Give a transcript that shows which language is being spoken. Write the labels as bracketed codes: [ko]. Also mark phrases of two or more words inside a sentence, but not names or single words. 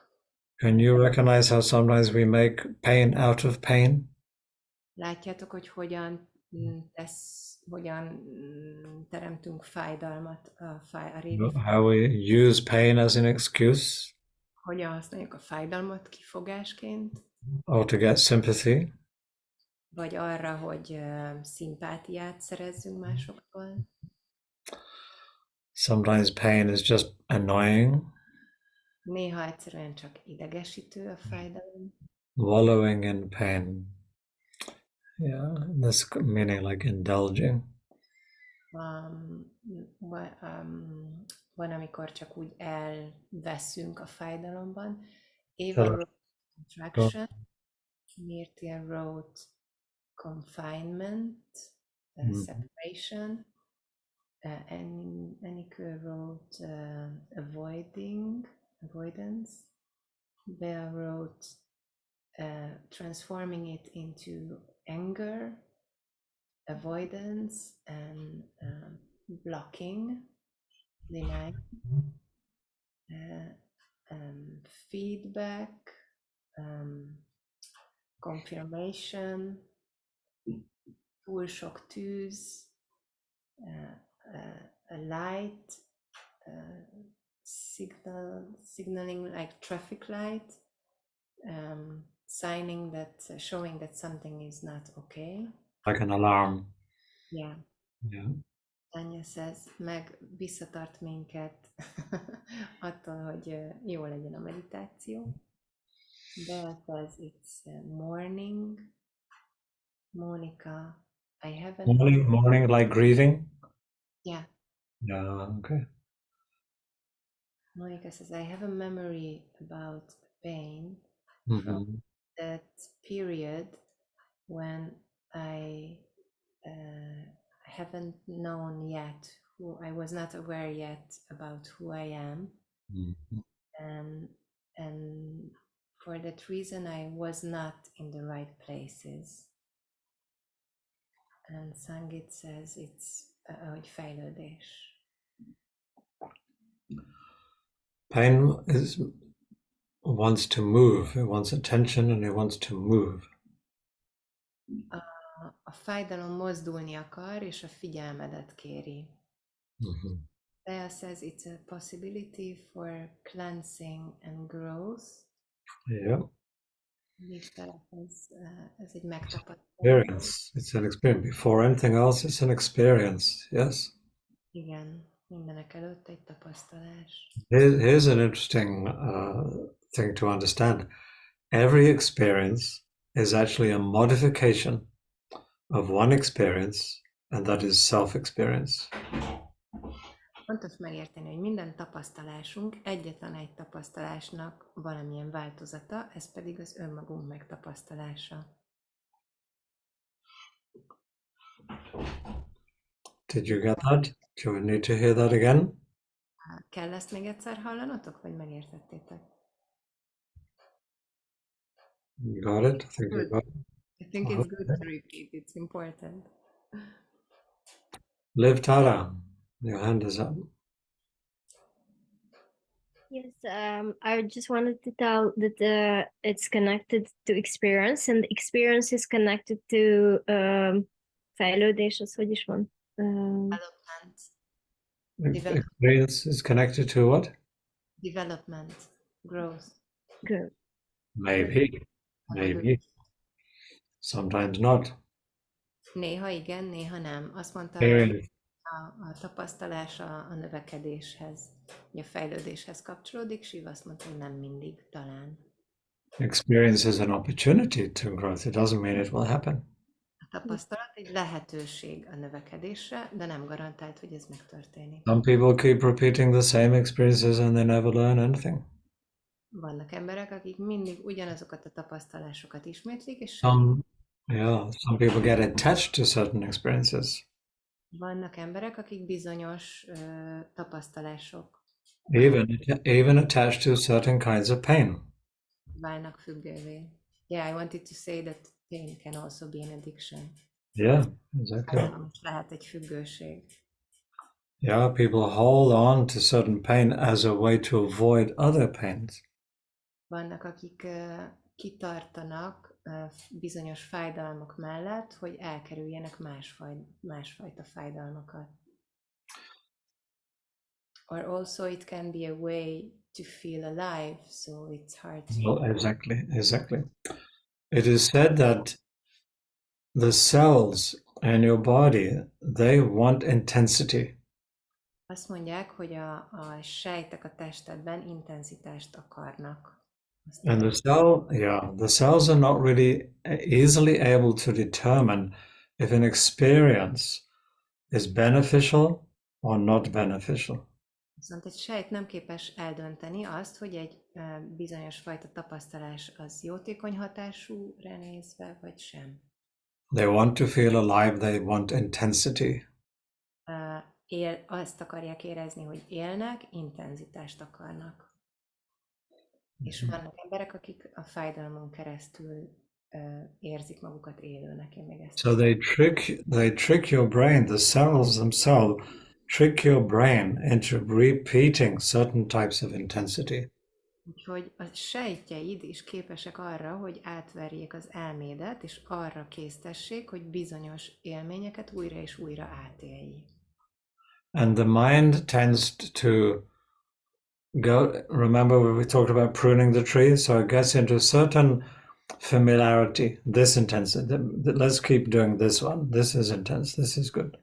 [en] Can you recognize how sometimes we make pain out of pain? [hu] Látjátok, hogy hogyan teremtünk fájdalmat a régi [en] How we use pain as an excuse? [hu] Hogyan használjuk a fájdalmat kifogásként? [en] Or to get sympathy? [hu] Vagy arra, hogy szimpátiát szerezzünk másoktól? [en] Sometimes pain is just annoying. [hu] Néha egyszerűen csak idegesítő a fájdalom. [en] Wallowing in pain. Yeah, this meaning like indulging. [hu] van, amikor csak úgy elveszünk a fájdalomban. [en] Eva Tell us. wrote contraction, Mirtia wrote confinement, separation, and Annika wrote avoidance. Bea wrote transforming it into anger, avoidance, and blocking, denying, feedback, confirmation, [hu] túl sok tűz, [en] a light, signaling like traffic light, showing that something is not okay. Like an alarm. Yeah. Yeah. Tanya says, [hu] meg visszatart minket attól, hogy jó legyen a meditáció. [en] Bea says it's morning. Monica, I haven't... Morning like grieving? Yeah. Yeah, okay. Monica says, I have a memory about pain Mm-hmm. from that period when I haven't known yet I was not aware yet about who I am. Mm-hmm. And for that reason, I was not in the right places. And Sangit says it's [hu] hogy fejlődés. [en] Pain wants to move. It wants attention and it wants to move. [hu] A fájdalom mozdulni akar, és a figyelmedet kéri. [en] Mm-hmm. Bea says it's a possibility for cleansing and growth. Yeah. [hu] Ez egy megtapasztalás. [en] Experience. It's an experience. Before anything else, it's an experience. Yes. [hu] Igen, mindenek előtt egy tapasztalás. [en] Here's an interesting thing to understand. Every experience is actually a modification of one experience, and that is self-experience. [hu] Fontos megérteni, hogy minden tapasztalásunk egyetlen egy tapasztalásnak valamilyen változata, ez pedig az önmagunk megtapasztalása. [en] Did you get that? Do you need to hear that again? [hu] Kell ezt még egyszer hallanotok, vagy megértettétek? [en] You got it? I think you got it. I think it's good to repeat, it's important. Liv Tara, your hand is up. Yes, I just wanted to tell that it's connected to experience, and experience is connected to [hu] fejlődés, az hogy is van? [en] Development. Experience is connected to what? Development, growth. Growth. Maybe. Sometimes not. [hu] Néha igen, néha nem. Azt mondta, [en] Experience. [hu] a tapasztalás a növekedéshez, a fejlődéshez kapcsolódik, Siv azt mondta, hogy nem mindig, talán. [en] Experience is an opportunity to growth. It doesn't mean it will happen. [hu] A tapasztalat egy lehetőség a növekedésre, de nem garantált, hogy ez megtörténik. [en] Some people keep repeating the same experiences and they never learn anything. [hu] Vannak emberek, akik mindig ugyanazokat a tapasztalásokat ismétlik, és [en] Some people get attached to certain experiences. [hu] vannak emberek, akik bizonyos tapasztalások [en] Even attached to certain kinds of pain. [hu] válnak függővé. [en] Yeah, I wanted to say that pain can also be an addiction. Yeah, exactly. [hu] Lehet egy függőség. [en] Yeah, people hold on to certain pain as a way to avoid other pains. [hu] Vannak, akik kitartanak bizonyos fájdalmak mellett, hogy elkerüljenek másfajta fájdalmakat. [en] Or also it can be a way to feel alive, so it's hard to... Well, exactly. It is said that the cells in your body, they want intensity. [hu] Azt mondják, hogy a sejtek a testedben intenzitást akarnak. [en] And the cells are not really easily able to determine if an experience is beneficial or not beneficial. [hu] Viszont egy sejt nem képes eldönteni azt, hogy egy bizonyos fajta tapasztalás az jótékony hatásúra nézve, vagy sem. [en] They want to feel alive, they want intensity. [hu] Azt akarják érezni, hogy élnek, intenzitást akarnak. És vannak emberek, akik a fájdalmon keresztül érzik magukat élőnek. Én még ezt [en] So they trick your brain, the cells themselves trick your brain into repeating certain types of intensity. [hu] Úgyhogy a sejtjeid is képesek arra, hogy átverjék az elmédet, és arra késztessék, hogy bizonyos élményeket újra és újra átélj. [en] And the mind tends to go, remember we talked about pruning the tree, so it gets into certain familiarity, this intensity, let's keep doing this one, this is intense, this is good.